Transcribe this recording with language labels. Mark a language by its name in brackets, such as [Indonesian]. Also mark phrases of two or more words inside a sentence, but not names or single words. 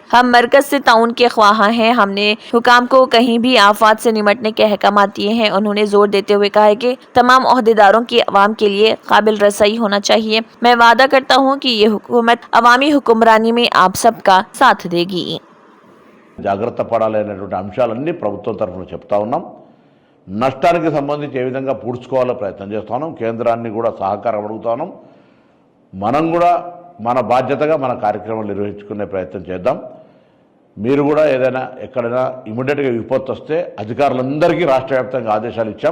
[Urdu] ہم مرکز سے تعاون کے خواہاں ہیں۔ ہم نے حکام کو کہیں بھی آفات سے نمٹنے کے احکامات دیے ہیں۔ انہوں نے زور دیتے ہوئے کہا ہے کہ تمام عہدیداروں کی عوام کے لیے قابل رسائی ہونا چاہیے۔ میں وعدہ کرتا ہوں کہ یہ حکومت عوامی حکمرانی میں آپ سب کا ساتھ دے گی۔ [Telugu] జాగ్రత్త పడాలనేటువంటి అంశాలన్నీ ప్రభుత్వం తరఫున చెప్తా ఉన్నాం। నష్టానికి సంబంధించి ఏ విధంగా పూడ్చుకోవాలో ప్రయత్నం చేస్తా ఉన్నాం। కేంద్రాన్ని కూడా సహకారం అడుగుతా ఉన్నాం। మనం కూడా మన బాధ్యతగా మన కార్యక్రమాలు నిర్వహించుకునే ప్రయత్నం చేద్దాం। మీరు కూడా ఏదైనా ఎక్కడైనా ఇమీడియట్గా విపత్తు వస్తే అధికారులందరికీ రాష్ట్ర వ్యాప్తంగా ఆదేశాలు ఇచ్చాం।